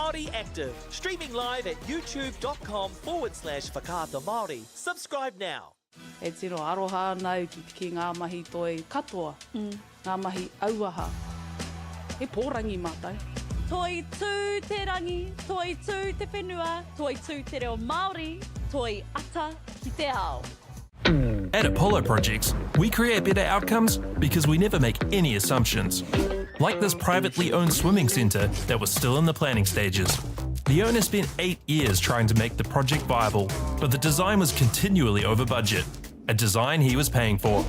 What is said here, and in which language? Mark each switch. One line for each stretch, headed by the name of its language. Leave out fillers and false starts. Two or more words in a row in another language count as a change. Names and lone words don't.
English: Active. Streaming live at youtube.com/Whakaata Māori. Subscribe now.
Māori: E tino aroha nau ki ngā mahi toi katoa, ngā mahi auaha. He pōrangi mātai. Toi tū te rangi, toi tū te whenua, toi tū te reo Māori, toi ata ki te ao.
English: At Apollo Projects, we create better outcomes because we never make any assumptions. Like this privately owned swimming centre that was still in the planning stages. The owner spent 8 years trying to make the project viable, but the design was continually over budget, a design he was paying for.